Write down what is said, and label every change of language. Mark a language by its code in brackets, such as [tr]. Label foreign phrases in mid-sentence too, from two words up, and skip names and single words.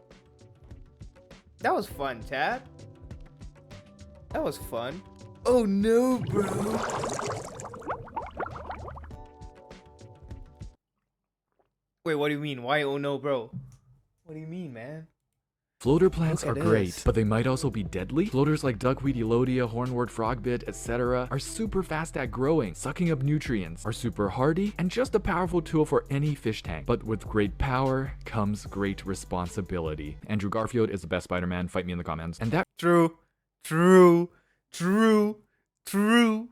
[en] That was fun, Chad. That was fun. Oh no, bro. Wait, what do you mean? Why oh no, bro? What do you mean, man? Floater plants Look are at great, this. but they might also be deadly. Floaters like duckweed, elodia, hornwort, frogbit, etc. are super fast at growing, sucking up nutrients, are super hardy, and just a powerful tool for any fish tank. But with great power comes great responsibility. Andrew Garfield is the best Spider-Man, fight me in the comments. And that True. True. True. True.